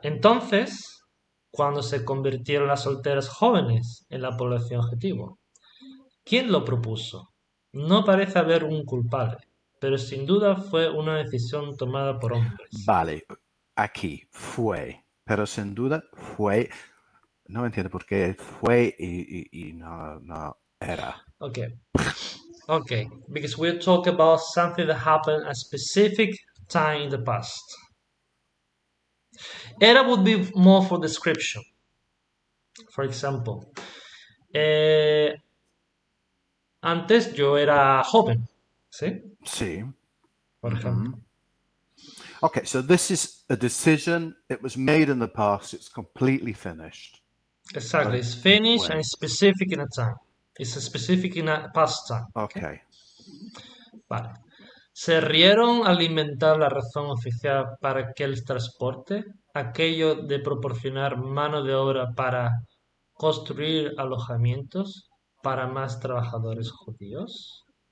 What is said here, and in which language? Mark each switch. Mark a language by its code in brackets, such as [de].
[es] Entonces, cuando se convirtieron las solteras jóvenes en la población objetivo, ¿quién lo propuso? No parece haber un culpable, pero sin duda fue una decisión tomada por hombres. Vale, aquí fue, pero sin duda fue, no entiendo por qué fue y no era. [en] Okay, okay, because we're talking about something that happened at a specific time in the past. Era would be more for description. For example, eh, [es] antes yo era joven, ¿sí? Sí. Por ejemplo. [en] Okay, so this is a decision. It was made in the past. It's completely finished. But Exactly, it it's finished and [es] fue. [en] it's specific in a time. It's a specific in a past time. Okay, Okay. [es] vale. Se rieron al inventar la razón oficial para aquel transporte, aquello de proporcionar mano de obra para construir alojamientos para más trabajadores judíos.